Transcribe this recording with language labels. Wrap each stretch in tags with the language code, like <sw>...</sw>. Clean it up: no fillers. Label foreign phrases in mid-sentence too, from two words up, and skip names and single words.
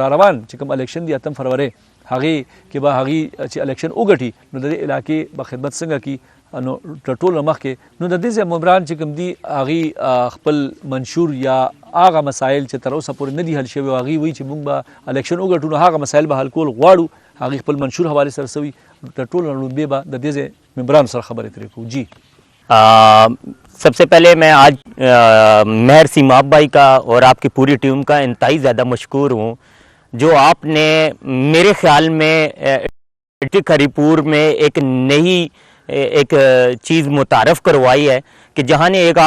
<ps>را روان چې کوم الیکشن دی 8 فروری هغې کې به هغې چې الیکشن وګټي نو د دې علاقې به خدمت څنګه کړي نو تر ټولو مخکې نو د دې ځای ممبران چې کوم دي هغې خپل منشور یا هغه مسایل چې تر اوسه پورې نه دي حل شوي او هغې وایي چې موږ به الیکشن وګټو نو هغه مسایل به حل کول غواړو هغې خپل منشور حوالې سره څه وي تر ټولو لومبې به د دې ځای ممبرانو سره خبرې ترې کوو جی</ps> <ur>سب سے پہلے میں آج مہر سیماب بھائی کا اور آپ کی پوری ٹیم کا انتہائی زیادہ مشکور ہوں جو آپ نے میرے خیال میں ڈسٹرکٹ ہری پور میں ایک نئی ایک چیز متعارف کروائی ہے کہ جہاں نے ایک</ur>